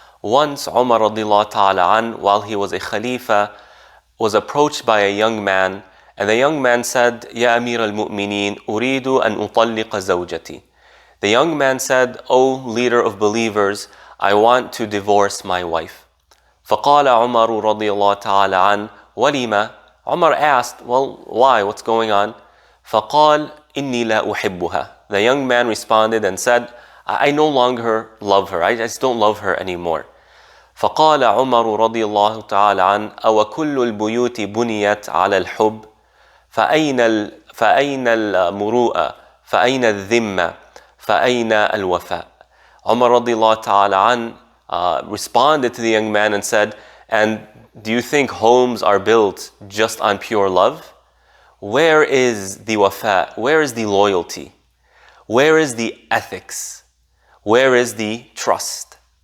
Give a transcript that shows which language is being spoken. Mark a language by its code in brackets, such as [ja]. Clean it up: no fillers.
[en] Once Umar radiallahu ta'ala an, while he was a Khalifa, was approached by a young man, and the young man said, [ar] Ya Amir al-Mu'mineen, uridu an utalliqa zawjati. [en] The young man said, O leader of believers, I want to divorce my wife. [ar] فقال عمر رضي الله تعالى عنه ولما. [en] Umar asked, well, why? What's going on? [ar] فقال إني لا أحبها. [en] The young man responded and said, I no longer love her. I just don't love her anymore. [ar] فقال عمر رضي الله تعالى عنه أو كل البيوت بنيت على الحب فأين المروءة فأين الذمة فأين الوفاء. [en] Umar [ar] رضي الله تعالى عنه [en] responded to the young man and said, and do you think homes are built just on pure love? Where is the wafa? Where is the loyalty? Where is the ethics? Where is the trust?